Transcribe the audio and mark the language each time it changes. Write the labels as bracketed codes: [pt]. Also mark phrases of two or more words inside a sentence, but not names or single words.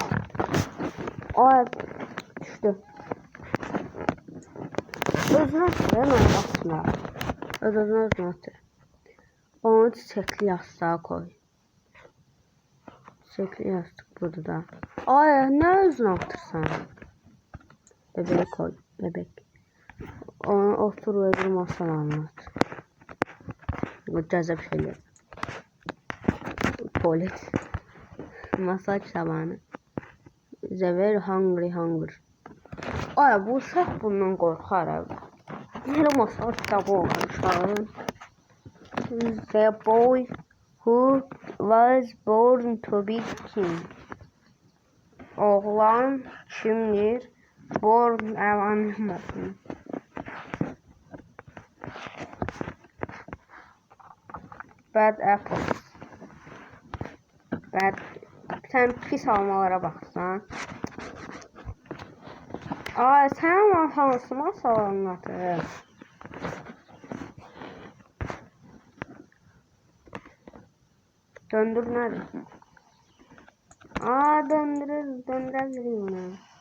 [az] Düşdü. Özünə atır, mən atmıram. Özünə atır. [tr] Onu çiçəkli yastığa koy. Çiçəkli yastık burada da. [az] Nə özünə atırsan? [tr] Bebeği koy, bebek. Onu otur ve bir masal anlat. Cazip şeyler. Tuvalet. Masaj zamanı. [en] The very hungry hunger. [az] Ay, bu uşaq bundan qorxar. Belə masal kitabı olur uşağın. [en] The boy who was born to be king. [az] Oğlan kimdir? [tr] Born anlamasın. [en] Bad apples. Bad. [az] Sen pis almalara baxsan. Ay, sen hansı masal anlatır? [tr] Döndür nerede? Aa, döndürür bunu.